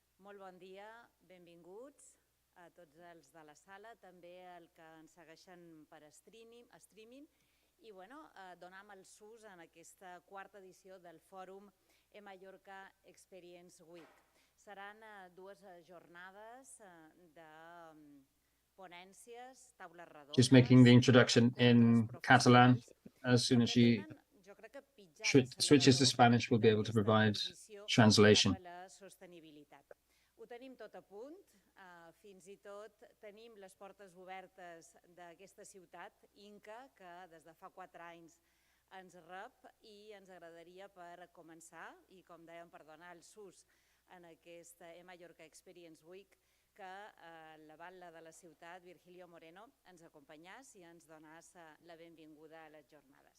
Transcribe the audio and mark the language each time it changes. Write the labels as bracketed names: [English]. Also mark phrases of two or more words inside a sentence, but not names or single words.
[Catalan] Molt bon dia, benvinguts a tots els de la sala, també el que ens segueixen per streaming i donam el sus en aquesta quarta edició del Fòrum Mallorca Experience Week. Seran dues jornades de ponències, taules rodones... [English] She's making the introduction in Catalan. As soon as she switches to Spanish, we'll be able to provide translation. [Catalan] Ho tenim tot a punt, fins i tot tenim les portes obertes d'aquesta ciutat, Inca, que des de fa 4 anys ens rep i ens agradaria per començar, i com dèiem, per donar el sus en aquesta Mallorca Experience Week, que la batlle de la ciutat, Virgilio Moreno, ens acompanyàs i ens donàs la benvinguda a les jornades.